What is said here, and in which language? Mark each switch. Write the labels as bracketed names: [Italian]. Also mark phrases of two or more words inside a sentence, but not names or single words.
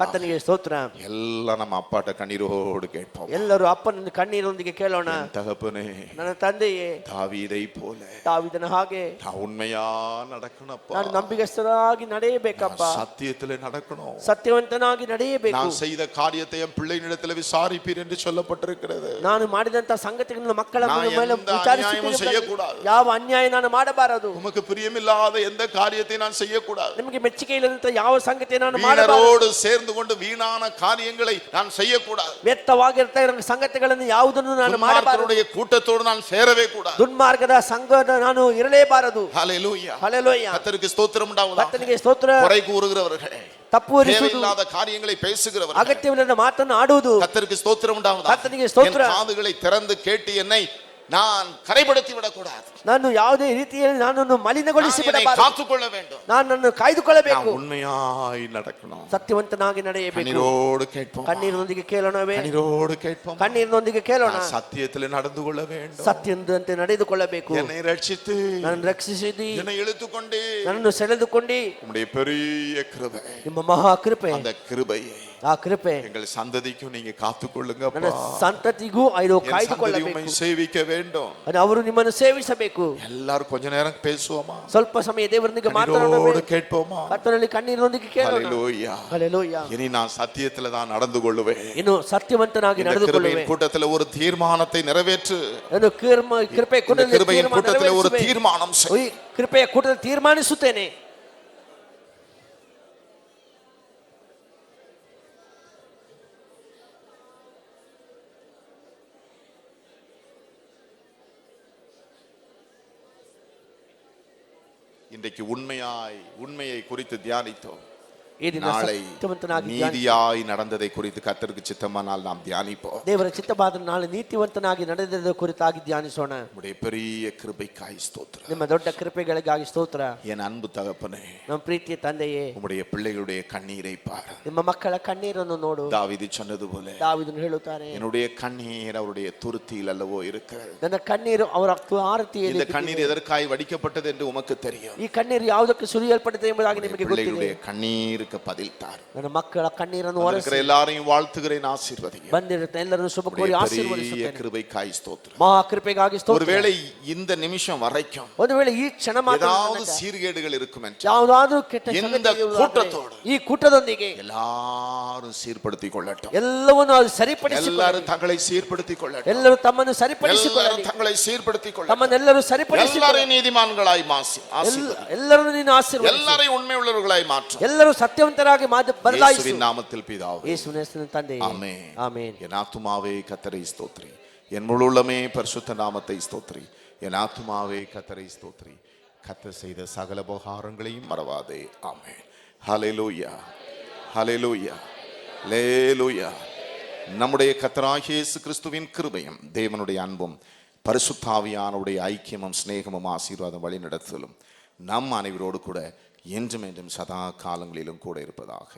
[Kannada] ಕರ್ತನಿಗೆ ಸ್ತೋತ್ರ. [Tamil] எல்லாம் நம்ம அப்பாட்ட கண்ணீரோடு கேட்போம். [Kannada] ಎಲ್ಲರೂ ಅಪ್ಪನ ಕಣ್ಣೀರೊಂದಿಗೆ ಕೇಳೋಣ. [Tamil] தகப்பனே, [Kannada] ನನ್ನ ತಂದೆಯೇ, [Tamil] தாவீதை போல [Kannada] ದಾವಿದನ ಹಾಗೆ [Tamil] நான் உண்மையா நடக்கணும்ப்பா. [Kannada] ನಾನು ನಂಬಿಗಸ್ತನಾಗಿ ನಡೆಯಬೇಕಪ್ಪ. [Tamil] சத்தியத்திலே நடக்கணும். [Kannada] ಸತ್ಯವಂತನಾಗಿ ನಡೆಯಬೇಕು. [Tamil] நான் செய்த காரியத்தை என் பிள்ளைகளிடத்தில் விசாரிப்பீர் என்று சொல்லப்பட்டிருக்கிறது. [Kannada] ನಾನು ಮಾಡಿದಂತ ಸಂಗತಿಗಳನ್ನು ಮಕ್ಕಳ [Tamil] நான் [Kannada] ಮೇಲೆ [Tamil] எந்த அநியாயமும் செய்யக்கூடாது. [Kannada] ಯಾವ ಅನ್ಯಾಯ ನಾನು ಮಾಡಬಾರದು. [Tamil] உமக்கு பிரியமில்லாத எந்த காரியத்தை நான் செய்யக்கூடாது. [Kannada] ನಿಮಗೆ ಮೆಚ್ಚುಗೆ ಇಲ್ಲದಂತ ಯಾವ ಸಂಗತಿ ನಾನು ಮಾಡಬಾರದು. [Tamil] வீணரோடு சேர்ந்து கொண்டு வீணான காரியங்களை நான் செய்யக்கூடாது. [Kannada] ವ್ಯರ್ಥವಾಗಿರ್ತಾ ಇರೋ ಸಂಗತಿಗಳನ್ನು ಯಾವುದನ್ನು ನಾನು ಮಾಡಬಾರದು. [Tamil] துன்மார்க்கருடைய கூட்டத்தோடு நான் சேரவே கூடாது. [Kannada] ದುರ್ಮಾರ್ಗದ ಸಂಘದ ನಾನು ಇರಲೇಬಾರದು. [Tamil] ஹல்லேலூயா. [Kannada] ಹಲ್ಲೆಲೂಯಾ. [Tamil] கர்த்தருக்கு ஸ்தோத்திரம் உண்டாவதாக. [Kannada] ಕರ್ತನಿಗೆ ಸ್ತೋತ್ರ. [Tamil] குறை கூறுகிறவர்களே, [Kannada] ತಪ್ಪು ಹೊರಿಸುವುದು, [Tamil] தேவையில்லாத காரியங்களை பேசுகிறவர்களே, [Kannada] ಅಗತ್ಯವಿಲ್ಲದ ಮಾತನ್ನು ಆಡುವುದು, [Tamil] கர்த்தருக்கு ஸ்தோத்திரம் உண்டாவதாக. [Kannada] கர்த்தನಿಗೆ ಸ್ತೋತ್ರ. [Tamil] என் காதுகளை திறந்து கேட்டு என்னை நான் கரைப்படுத்தி விடக்கூடாது. [Kannada] ನಾನು ಯಾವುದೇ ರೀತಿಯಲ್ಲಿ ನನ್ನನ್ನು ಮಲಿನಗೊಳಿಸಿ ಬಿಡಬಾರದು. [Tamil] காத்துக்கொள்ள வேண்டும். [Kannada] ನಾನು ನನ್ನ ಕಾಯ್ದುಕೊಳ್ಳಬೇಕು. [Tamil] உண்மையாய் நடக்கணும். [Kannada] ಸತ್ಯವಂತನಾಗಿ ನಡೆಯಬೇಕು. [Tamil] கண்ணீரோடு கேட்போம். [Kannada] ಕಣ್ಣೀರಿನೊಂದಿಗೆ ಕೇಳೋಣವೇ? [Tamil] கண்ணீரோடு கேட்போம். [Kannada] ಕಣ್ಣೀರಿನೊಂದಿಗೆ ಕೇಳೋಣ. [Tamil] சத்தியத்தில் நடந்து கொள்ள வேண்டும். [Kannada] ಸತ್ಯದಂತೆ ನಡೆದುಕೊಳ್ಳಬೇಕು. [Tamil] என்னை ரட்சித்து [Kannada] ನನ್ನನ್ನು ರಕ್ಷಿಸಿದಿ, [Tamil] என்னை இழுத்துக்கொண்டு [Kannada] ನನ್ನನ್ನು ಸೆಳೆದುಕೊಂಡು [Tamil] உம்முடைய பெரிய கிருபை, [Kannada] ನಿಮ್ಮ ಮಹಾ ಕೃಪೆ, [Tamil] அந்த கிருபையை [Kannada] ಆ ಕೃಪೆ [Tamil] எங்கள் சந்ததிக்கும் நீங்க காத்துக்கொள்ளுங்க. [Kannada] ನನ್ನ ಸಂತತಿಗೂ ಇದು ಕಾಯ್ದುಕೊಳ್ಳಬೇಕು. [Tamil] உம்மை சேவிக்க வேண்டும். [Kannada] ಅವರು ನಿಮ್ಮನ್ನು ಸೇವಿಸಬೇಕು. [Tamil] எல்லாரும் கொஞ்ச நேரம் பேசுவோமா? [Kannada] ಸ್ವಲ್ಪ ಸಮಯ ದೇವರೊಂದಿಗೆ ಮಾತನಾಡೋಣ. [Tamil] கண்ணீரோடு கேட்போமா? [Kannada] ಕರ್ತನಲ್ಲಿ ಕಣ್ಣೀರಿನೊಂದಿಗೆ ಕೇಳೋಣ. [Tamil] ஹல்லேலூயா. [Kannada] ಹಲ್ಲೆಲೂಯಾ. [Tamil] இனி நான் சத்தியத்துல தான் நடந்து கொள்ளுவேன். [Kannada] ಇನ್ನು ಸತ್ಯವಂತನಾಗಿ [Tamil] இந்த [Kannada] ನಡೆದುಕೊಳ್ಳುವೆ. [Tamil] கிருபையின் கூட்டத்துல ஒரு தீர்மானத்தை நிறைவேற்று. [Kannada] ನಾನು ಕೃಪೆ [Tamil] இந்த கிருபையின் கூட்டத்துல ஒரு தீர்மானம் செய். [Kannada] ಕೃಪೆಯ ಕೂಟದಲ್ಲಿ ತೀರ್ಮಾನಿಸುತ್ತೇನೆ. [Tamil] இன்றைக்கு உண்மையை குறித்து தியானித்தோம். [Kannada] ಈ ದಿನ [Tamil] நாளை [Kannada] ಸತ್ಯವಂತನಾಗಿ [Tamil] நீதியாய் நடந்ததை குறித்து கர்த்தருக்கு சித்தமானால் நாம் தியானிப்போம். [Kannada] ದೇವರ ಚಿತ್ತವಾದ ನಾಳೆ ನೀತಿವಂತನಾಗಿ ನಡೆದ ಕುರಿತಾಗಿ ಧ್ಯಾನಿಸೋಣ. [Tamil] உம்முடைய பெரிய கிருபைக்காய் ஸ்தோத்திரம். [Kannada] ನಿಮ್ಮ ದೊಡ್ಡ ಕೃಪೆಗಳಿಗಾಗಿ ಸ್ತೋತ್ರ. [Tamil] என் அன்பு தகப்பனே, [Kannada] ನಮ್ಮ ಪ್ರೀತಿಯ ತಂದೆಯೇ, [Tamil] உம்முடைய பிள்ளைகளுடைய கண்ணீரை பார். [Kannada] ನಿಮ್ಮ ಮಕ್ಕಳ ಕಣ್ಣೀರನ್ನು ನೋಡು. [Tamil] தாவீது சொன்னது போல [Kannada] ದಾವೀದನು ಹೇಳುತ್ತಾನೆ, [Tamil] என்னுடைய கண்ணீர் அவருடைய துருத்தியில் அல்லவோ இருக்கிறது. [Kannada] ನನ್ನ ಕಣ್ಣೀರು ಅವರ ಆರತಿಯಲ್ಲಿ. [Tamil] இந்த கண்ணீர் எதற்காய் வடிக்கப்பட்டது என்று உமக்கு தெரியும். [Kannada] ಈ ಕಣ್ಣೀರು ಯಾವುದಕ್ಕೆ ಸುರಿಯಲ್ಪಟ್ಟಿದೆ ಎಂಬುದಾಗಿ ನಿಮಗೆ ಗೊತ್ತಿದೆ. [Tamil] பிள்ளைகளுடைய கண்ணீருக்கு பதில் தார். [Kannada] ನನ್ನ ಮಕ್ಕಳ ಕಣ್ಣೀರನ್ನು ಒರೆಸಿ [Tamil] எல்லாரையும் வாழ்த்துகிறேன், [Kannada] ಆಶೀರ್ವதிங்க. ಬಂದಿರುತ್ತ ಎಲ್ಲರನ್ನು ಶುಭ ಕೋರಿ ಆಶೀರ್ವದಿಸುತ್ತೇನೆ. [Tamil] கிருபைக்காய் ஸ்தோத்திரம். [Kannada] ಮಹಾ ಕೃಪೆಗಾಗಿ ಸ್ತೋತ್ರ. [Tamil] ஒருவேளை இந்த நிமிஷம் வரைக்கும் [Kannada] ಒಂದು ವೇಳೆ ಈ ಕ್ಷಣ ಮಾತ್ರ [Tamil] ஏதாவது சீர்கேடுகள் இருக்கும் என்றால் [Kannada] ಯಾವುದಾದರೂ ಕೆಟ್ಟ [Tamil] இந்த கூட்டத்தோடு [Kannada] ಈ ಕೂಟದೊಂದಿಗೆ [Tamil] எல்லாரும் சீர்படுத்திக் கொள்ளட்டும். [Kannada] ಎಲ್ಲವನ್ನೂ ಅದು ಸರಿಪಡಿಸಿಕೊಳ್ಳಿ. [Tamil] எல்லாரும் தங்களை சீர்படுத்திக் கொள்ளட்டும். [Kannada] ಎಲ್ಲರೂ ತಮ್ಮನ್ನು ಸರಿಪಡಿಸಿಕೊಳ್ಳಿ. [Tamil] எல்லாரும் தங்களை சீர்படுத்திக் கொள்ளட்டும். [Kannada] ತಮ್ಮನ್ನೆಲ್ಲರೂ ಸರಿಪಡಿಸಿಕೊಳ್ಳಿ. [Tamil] எல்லாரையும் நீதிமான்களாய் [Kannada] ಎಲ್ಲರನ್ನು ನೀನು ಆಶೀರ್ವದಿಸು. [Tamil] எல்லாரையும் உண்மை உள்ளவர்களாய் மாற்றும். [Kannada] ಎಲ್ಲರೂ ಸತ್ಯವಂತರಾಗಿ ಬದಲಾಯಿಸು. [Tamil] இயேசுவின் நாமத்தில் பிதாவே, [Kannada] ಯೇಸುವಿನ ಹೆಸರಿನಲ್ಲಿ ತಂದೆಯೇ, [Tamil] ஆமென். [Kannada] ಆಮೆನ್. [Tamil] என் ஆத்துமாவே கர்த்தரை ஸ்தோத்திரி, என் முழு உள்ளமே பரிசுத்த நாமத்தை ஸ்தோத்திரி. என் ஆத்துமாவே கர்த்தரை ஸ்தோத்திரி, கர்த்தர் செய்த சகல உபகாரங்களையும் மறவாதே. ஆமென். ஹல்லேலூயா, ஹல்லேலூயா, அல்லேலூயா. நம்முடைய கர்த்தராகிய இயேசு கிறிஸ்துவின் கிருபையும் தேவனுடைய அன்பும் பரிசுத்தாவியானுடைய ஐக்கியமும் சிநேகமும் ஆசீர்வாதம் வழி நடத்தலும் நம் அனைவரோடு கூட என்றும் என்றும் சதா காலங்களிலும் கூட இருப்பதாக.